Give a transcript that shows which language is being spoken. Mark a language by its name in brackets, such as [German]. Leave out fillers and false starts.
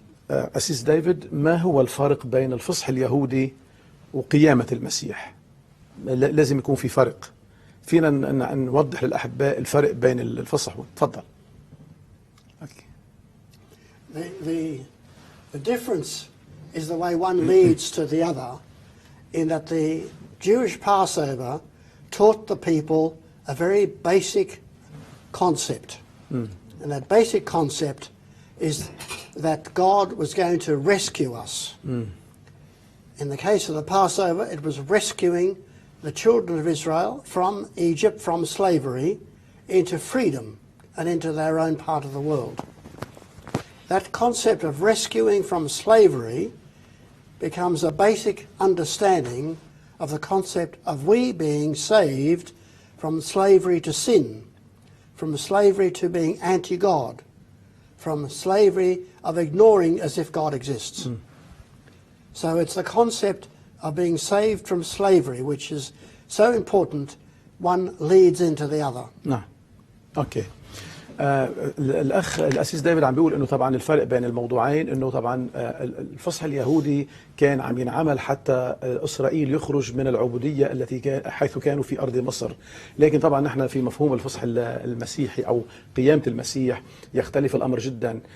[Arabic] أسيس دايفيد، ما هو الفرق بين الفصح اليهودي وقيامة المسيح؟ لازم يكون في فرق. فينا نوضح للأحباء الفرق بين الفصح. تفضل. [English] The difference is the way one leads to the other, in that the Jewish Passover taught the people a very basic concept. And that basic concept is that God was going to rescue us. In the case of the Passover, it was rescuing the children of Israel from Egypt, from slavery, into freedom and into their own part of the world. That concept of rescuing from slavery becomes a basic understanding of the concept of we being saved from slavery to sin, from slavery to being anti-God, from slavery of ignoring as if God exists. So it's the concept of being saved from slavery which is so important, one leads into the other. [Arabic] نعم. أوكي. الأخ الأسيس دايفيد عم بيقول إنه طبعا الفرق بين الموضوعين إنه طبعا الفصح اليهودي كان عم ينعمل حتى إسرائيل يخرج من العبودية التي حيث كانوا في أرض مصر، لكن طبعا نحن في مفهوم الفصح المسيحي أو قيامة المسيح يختلف الأمر جدا.